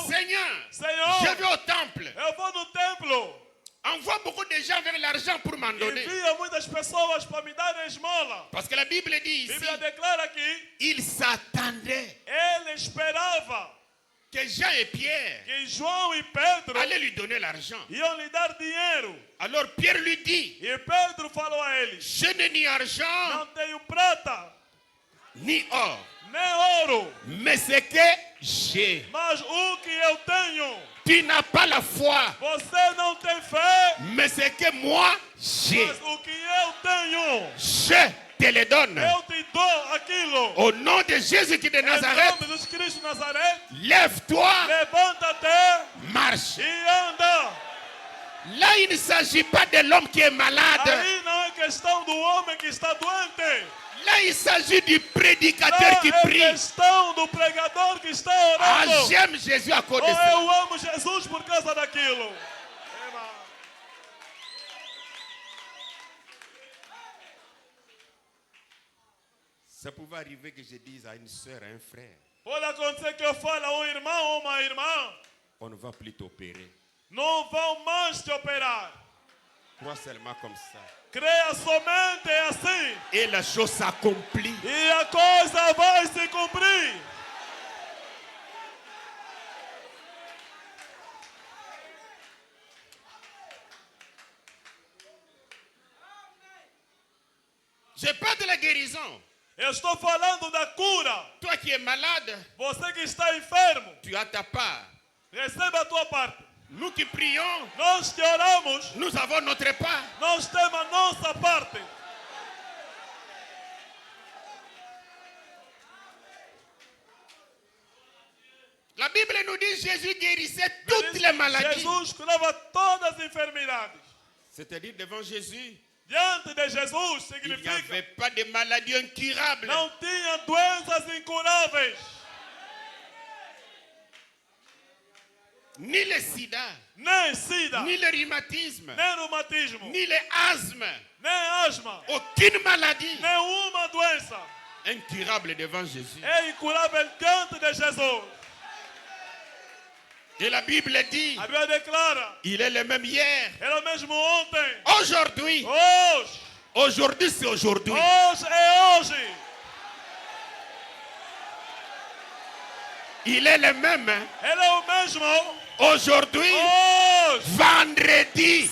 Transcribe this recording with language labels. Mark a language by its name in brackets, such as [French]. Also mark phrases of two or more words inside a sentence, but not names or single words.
[French] Seigneur, [Portuguese] Senhor, [French] je vais au temple. [Portuguese] eu vou no templo. [French] envoie beaucoup de gens vers l'argent pour m'en donner. [Portuguese] Envia muitas pessoas para me dar esmola. [French] Parce que la Bible dit [Portuguese] A [French] ici, [Portuguese] Bíblia declara aqui, [French] il s'attendait [Portuguese] ele esperava [French] que Jean et Pierre [Portuguese] que João e Pedro [French] allaient lui donner l'argent. [Portuguese] iam lhe dar dinheiro. [French] Alors Pierre lui dit, [Portuguese] E Pedro falou a eles, [French] je n'ai ni argent [Portuguese] não tenho prata, [French] ni or, [Portuguese] nem ouro, [French] mais ce que j'ai. [Portuguese] mas o que eu tenho, [French] Tu n'as pas la foi, [Portuguese] você não tem fé, [French] mais ce que moi j'ai, [Portuguese] mas o que eu tenho, [French] je te le donne. [Portuguese] eu te dou aquilo. [French] Au nom de Jésus-Christ de [Portuguese] Em [French] Nazareth, [Portuguese] nome de Jesus Cristo de Nazaré, [French] lève-toi, [Portuguese] levanta-te [French] marche. [Portuguese] e anda. [French] Là, il ne s'agit pas de l'homme qui est malade. [Portuguese] Aí não é questão do homem que está doente. [French] Là, il s'agit du [Portuguese] Não [French] prédicateur qui [Portuguese] é [French] prie. [Portuguese] questão do pregador que está Ah, orando. [French] j'aime Jésus à cause [Portuguese] Ou [French] de ça. [Portuguese] eu amo Jesus por causa daquilo. [French] Ça pouvait arriver que je dise à une soeur, à un frère, [Portuguese] Pode acontecer que eu fale a irmão ou uma irmã, [French] on ne va plus t'opérer. [Portuguese] não vão mais te operar. [French] Crois seulement comme ça. [Portuguese] Creia somente assim. [French] Et la chose s'accomplit. [Portuguese] E a coisa vai se cumprir. [French] Je parle de la guérison. [Portuguese] Eu estou falando da cura. [French] Toi qui es malade, [Portuguese] Você que está enfermo, [French] tu as ta part. [Portuguese] receba a tua parte. [French] Nous qui prions, [Portuguese] Nós que oramos, [French] nous avons notre part. [Portuguese] nós temos a nossa parte. [French] La Bible nous dit que Jésus guérissait toutes les maladies. [Portuguese] Jesus curava todas as enfermidades. [French] C'est-à-dire devant Jésus, [Portuguese] Diante de Jesus [French] il n'y [Portuguese] significa [French] avait pas de maladie incurable. [Portuguese] não tinha doenças incuráveis. [French] Ni le sida, [Portuguese] Nem sida, [French] ni le rhumatisme, [Portuguese] nem reumatismo, [French] ni le asthme. [Portuguese] nem asma, [French] Aucune maladie [Portuguese] nenhuma doença [French] incurable devant Jésus. [Portuguese] é incurável diante de Jesus. [French] Et la Bible dit, [Portuguese] A Bíblia declara, [French] il est le même hier. [Portuguese] era mesmo ontem, [French] Aujourd'hui, [Portuguese] hoje, [French] aujourd'hui c'est aujourd'hui. [Portuguese] hoje é hoje. [French] Il est le même. [Portuguese] Ele é o mesmo [French] Aujourd'hui, [Portuguese] hoje, [French] vendredi,